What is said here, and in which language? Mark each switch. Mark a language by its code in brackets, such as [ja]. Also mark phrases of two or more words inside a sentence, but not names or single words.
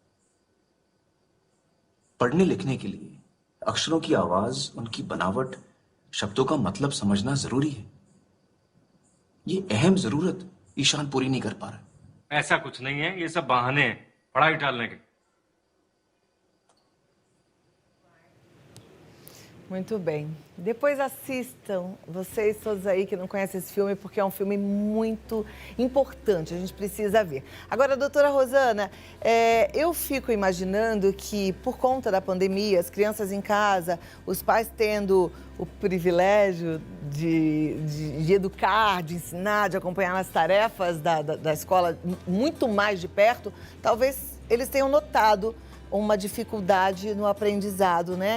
[hi] पढ़ने लिखने के लिए अक्षरों की आवाज, उनकी बनावट, शब्दों का मतलब समझना जरूरी है। ये अहम जरूरत ईशान पूरी नहीं कर पा रहा। ऐसा कुछ नहीं है, ये सब बहाने हैं पढ़ाई टालने के। [pt] Muito bem. Depois assistam, vocês todos aí que não conhecem esse filme, porque é um filme muito importante, a gente precisa ver. Agora, doutora Rosana, eu fico imaginando que, por conta da pandemia, as crianças em casa, os pais tendo o privilégio de educar, de ensinar, de acompanhar nas tarefas da escola muito mais de perto, talvez eles tenham notado uma dificuldade no aprendizado, né?